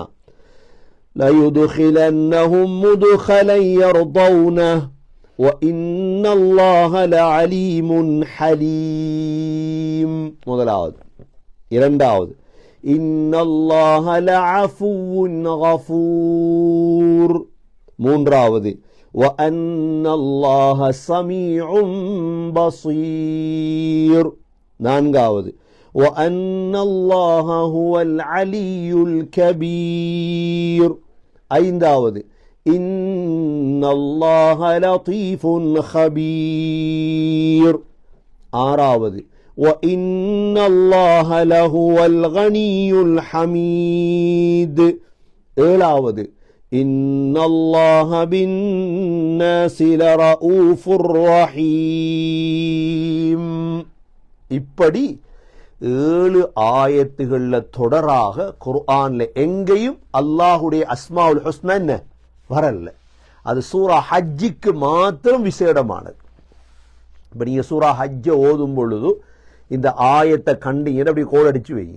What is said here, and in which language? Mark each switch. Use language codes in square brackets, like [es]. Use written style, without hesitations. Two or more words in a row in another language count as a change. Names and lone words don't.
[ar] ليدخلنهم مدخلا يرضونه وإن الله لعليم حليم. [ta] முதலாவது. [ar] இரண்டாவது, إن الله لعفو غفور. [ta] மூன்றாவது, [ar] وأن الله سميع بصير. நான்காவது وأن الله هو العلي الكبير. ஐந்தாவது إن الله لطيف خبير. ஆறாவது وإن الله لهو الغني الحميد. ஏழாவது إن الله بالناس لرؤوف رحيم. [ta] இப்படி 7 ஆயத்துகள்ல தொடராக குர்ஆன்ல எங்கேயும் அல்லாஹ்வுடைய [ar] الأسماء الحسنى [ta] என்ன வரல. அது சூரா ஹஜ்ஜுக்கு மாத்திரம் விசேடமானது. இப்ப நீங்க சூரா ஹஜ்ஜ ஓதும் பொழுது இந்த ஆயத்தை கண்டீங்கன்னா அப்படி கோலடிச்சு வைங்க.